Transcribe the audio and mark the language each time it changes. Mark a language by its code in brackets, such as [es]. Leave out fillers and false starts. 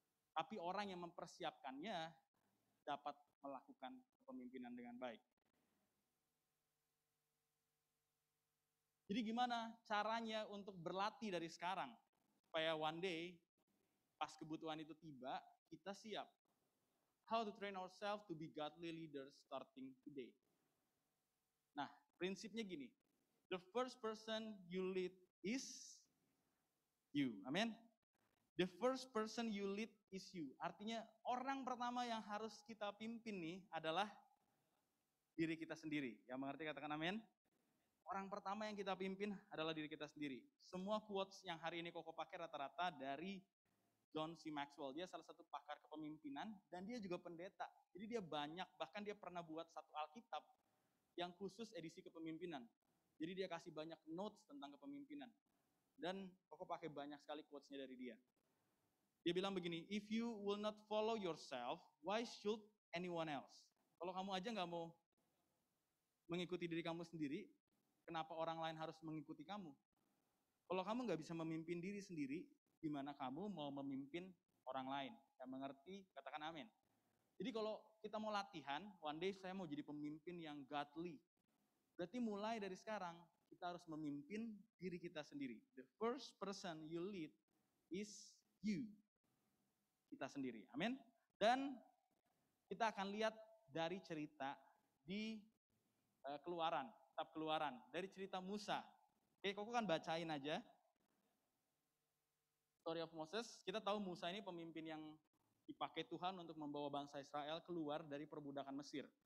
[id] Tapi orang yang mempersiapkannya dapat melakukan kepemimpinan dengan baik. Jadi gimana caranya untuk berlatih dari sekarang? Supaya [en] one day, [id] pas kebutuhan itu tiba, kita siap. [en] How to train ourselves to be godly leaders starting today. [id] Nah, prinsipnya gini. [en] The first person you lead is you. Amin. The first person you lead is you. [id] Artinya orang pertama yang harus kita pimpin nih adalah diri kita sendiri. Yang mengerti katakan amin. Orang pertama yang kita pimpin adalah diri kita sendiri. Semua quotes yang hari ini Koko pakai rata-rata dari John C. Maxwell. Dia salah satu pakar kepemimpinan dan dia juga pendeta. Jadi dia banyak, bahkan dia pernah buat satu Alkitab yang khusus edisi kepemimpinan. Jadi dia kasih banyak notes tentang kepemimpinan. Dan Koko pakai banyak sekali quotes-nya dari dia. Dia bilang begini, [en] if you will not follow yourself, why should anyone else? [id] Kalau kamu aja nggak mau mengikuti diri kamu sendiri, kenapa orang lain harus mengikuti kamu? Kalau kamu nggak bisa memimpin diri sendiri, gimana kamu mau memimpin orang lain? Yang mengerti, katakan amin. Jadi kalau kita mau latihan, [en] one day [id] saya mau jadi pemimpin yang godly. Berarti mulai dari sekarang, kita harus memimpin diri kita sendiri. [en] The first person you lead is you. [id] Kita sendiri, amin. Dan kita akan lihat dari cerita di Keluaran, kitab Keluaran, dari cerita Musa. Oke, Koko kan bacain aja. [en] Story of Moses, [id] kita tahu Musa ini pemimpin yang dipakai Tuhan untuk membawa bangsa Israel keluar dari perbudakan Mesir.